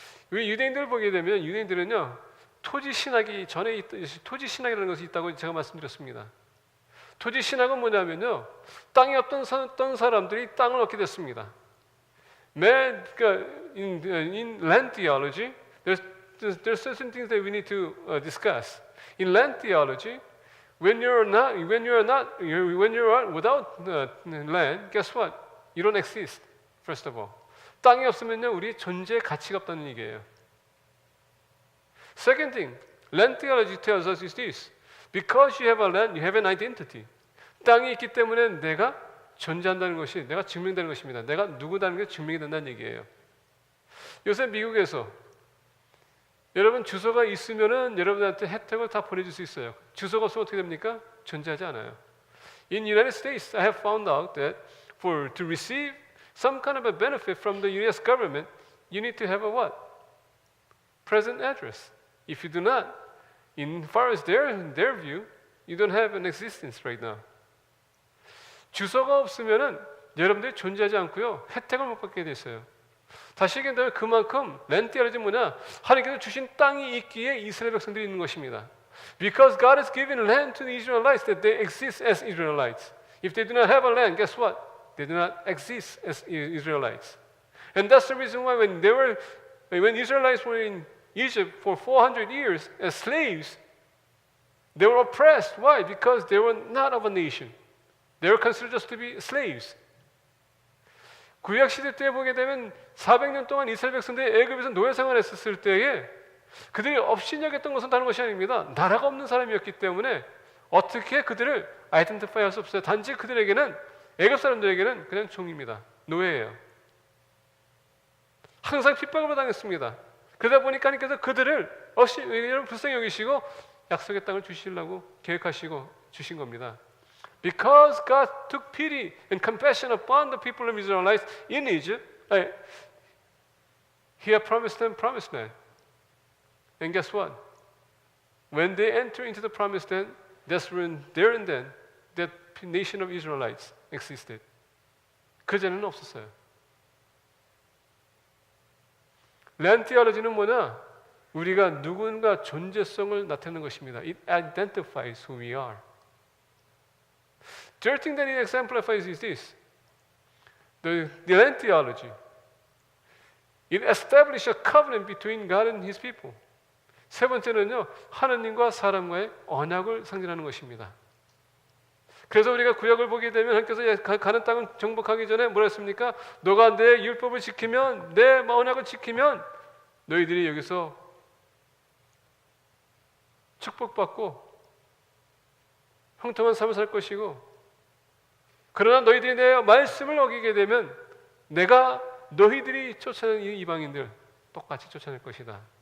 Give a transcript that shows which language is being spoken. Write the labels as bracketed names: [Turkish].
[Korean] 우리 유대인들을 보게 되면 유대인들은요, 토지 신학이 전에 토지 신학이라는 것이 있다고 제가 말씀드렸습니다. 토지 신학은 뭐냐면요, 땅이 없던 사람들이 땅을 얻게 됐습니다. [English] In land theology, there's certain things that we need to discuss. In land theology, when you're without land, guess what? You don't exist. First of all, [Korean] 땅이 없으면요, 우리 존재의 가치가 없다는 얘기예요. [English] Second thing, land theology tells us is this: because you have a land, you have an identity. [Korean] 땅이 있기 때문에 내가 존재한다는 것이, 내가 증명되는 것입니다. 내가 누구다는 게 증명이 된다는 얘기예요. 요새 미국에서 여러분 주소가 있으면은 여러분한테 혜택을 다 보내줄 수 있어요. 주소가 없으면 어떻게 됩니까? 존재하지 않아요. [English] In United States, I have found out that to receive some kind of a benefit from the U.S. government, you need to have a what? Present address. If you do not, in far as their view, you don't have an existence right now. [Korean] 주소가 없으면은 여러분들이 존재하지 않고요, 혜택을 못 받게 됐어요. 다시 얘기한다면 그만큼 랜티아르지 뭐냐? 하나님께서 주신 땅이 있기에 이스라엘 백성들이 있는 것입니다. [English] Because God has given land to the Israelites that they exist as Israelites. If they do not have a land, guess what? They do not exist as Israelites. And that's the reason why when Israelites were in Egypt for 400 years as slaves, they were oppressed. Why? Because they were not of a nation. They were considered just to be slaves. [Korean] 구약 시대 때 보게 되면 400년 동안 이스라엘 백성들이 애굽에서 노예 생활했었을 때에 그들이 업신여겼던 것은 다른 것이 아닙니다. 나라가 없는 사람이었기 때문에 어떻게 그들을 아이덴티파이 할 수 없어요. 단지 그들에게는, 애굽 사람들에게는 그냥 종입니다. 노예예요. 항상 핍박을 당했습니다. 그러다 보니까 하나님께서 그들을 불쌍히 여기시고 약속의 땅을 주시려고 계획하시고 주신 겁니다. [English] Because God took pity and compassion upon the people of Israelites in Egypt, He had promised them promised land. And guess what? When they enter into the promised land, that's when there and then that nation of Israelites existed. 그 전에는 없었어요. [Korean] land theology는 뭐냐? 우리가 누군가 존재성을 나타내는 것입니다. [English] It identifies who we are. Third thing that it exemplifies is this: the land theology. It establishes a covenant between God and His people. [Korean] 세 번째는요, 하나님과 사람과의 언약을 상징하는 것입니다. 그래서 우리가 구약을 보게 되면 하나님께서 가는 땅을 정복하기 전에 뭐라 했습니까? 너가 내 율법을 지키면, 내 언약을 지키면 너희들이 여기서 축복받고 형통한 삶을 살 것이고, 그러나 너희들이 내 말씀을 어기게 되면 내가 너희들이 쫓아내는 이 이방인들 똑같이 쫓아낼 것이다.